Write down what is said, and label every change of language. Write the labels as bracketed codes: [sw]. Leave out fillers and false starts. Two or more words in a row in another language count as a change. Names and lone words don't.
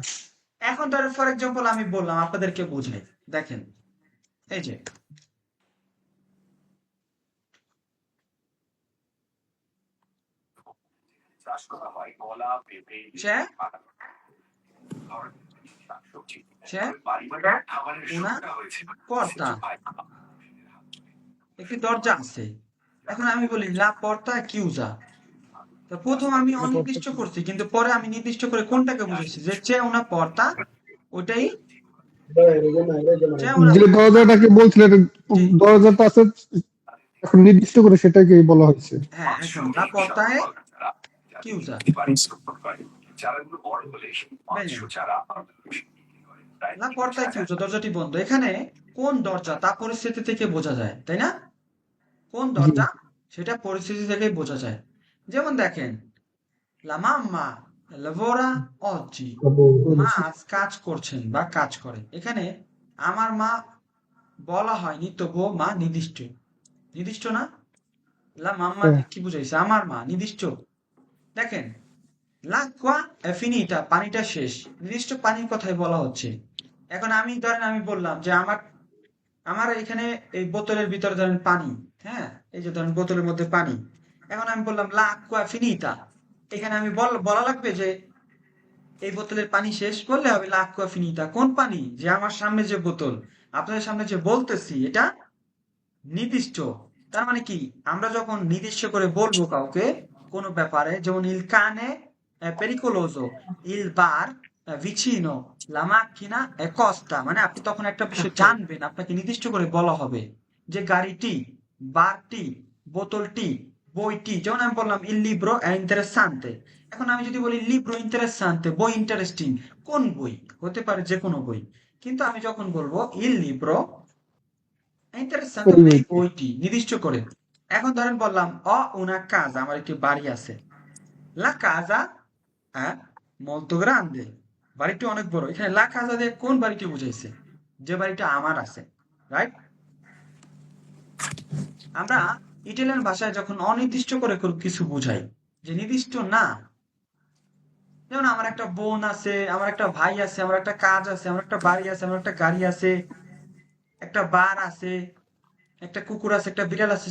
[bn] এখন ধরেন ফর এক্সাম্পল আমি বললাম আপনাদেরকে বুঝাই। দেখেন, এই যে সে সে [it] una porta, [bn] একটি দরজা আছে। এখন আমি বলি [it] la porta chiusa, [bn] তো প্রথম আমি অনির্দিষ্ট করছি, কিন্তু পরে আমি নির্দিষ্ট করে কোনটাকে বুঝাইছি, যে [it] c'è una porta, [bn] ওটাই [it] c'è una [bn] যে porta। দরজাটাকে বলছিলেন, জি, দরজাটা আছে, এখন নির্দিষ্ট করে সেটাকে বলা হয়েছে। হ্যাঁ, এখন [it] la porta è chiusa। Bene, la porta è chiusa, [bn] দরজাটি বন্ধ। এখানে কোন দরজা তা পরিস্থিতি থেকে বোঝা যায়, তাই না? কোন জি। দরজা সেটা পরিস্থিতি থেকেই বোঝা যায়। যেমন দেখেন, [it] La mamma lavora oggi, [bn] মা আজ কাজ করছেন বা কাজ করে। এখানে আমার মা বলা হয়নি, তবুও মা নির্দিষ্ট, নির্দিষ্ট না? [it] la mamma [bn] হ্যাঁ। দিয়ে কি বুঝাইছে? আমার মা নির্দিষ্ট। দেখেন, [it] l'acqua è finita, [bn] পানিটা শেষ, নির্দিষ্ট পানির কথাই বলা হচ্ছে। এখন আমি ধরেন আমি বললাম যে আমার আমার এখানে এই বোতলের ভিতরে ধরেন পানি, হ্যাঁ, এই যে ধরেন বোতলের মধ্যে পানি। এখন আমি বললাম [it] l'acqua è finita, [bn] এখানে আমি বলা লাগবে যে এই বোতলের পানি শেষ, বললে হবে [it] l'acqua è finita। [bn] কোন পানি? যে আমার সামনে যে বোতল, আপনাদের সামনে যে বলতেছি, এটা নির্দিষ্ট। তার মানে কি, আমরা যখন নির্দিষ্ট করে বলবো কাউকে কোনো ব্যাপারে, যেমন [it] il cane è pericoloso, il bar è vicino, la macchina è costa, [bn] মানে আপনি তখন একটা বিষয় জানবেন, আপনাকে নির্দিষ্ট করে বলা হবে যে গাড়িটি, বারটি, বোতলটি, বইটি। যেমন আমি বললাম [it] il libro è interessante, [bn] এখন আমি যদি বলি [it] libro interessante, [bn] বই ইন্টারেস্টিং, কোন বই? হতে পারে যে কোনো বই। কিন্তু আমি যখন বলবো [it] il libro interessante, [bn] ওই এই বইটি। বইটি নির্দিষ্ট করে। এখন ধরেন বললাম [it] una casa, [bn] আমার একটি বাড়ি আছে। [it] La casa è molto grande, [bn] বাড়িটি অনেক বড়। এখানে [it] la casa [bn] দিয়ে কোন বাড়িটি বুঝাইছে? যে বাড়িটা আমার আছে, রাইট? আমরা ইটালিয়ান ভাষায় যখন অনির্দিষ্ট করে কিছু বুঝাই, যে নির্দিষ্ট না, যেমন আমার একটা বোন আছে, আমার একটা ভাই আছে, আমার একটা কাজ আছে, আমার একটা বাড়ি আছে, আমার একটা গাড়ি আছে, একটা বার আছে, একটা কুকুর আছে, একটা বিড়াল আছে।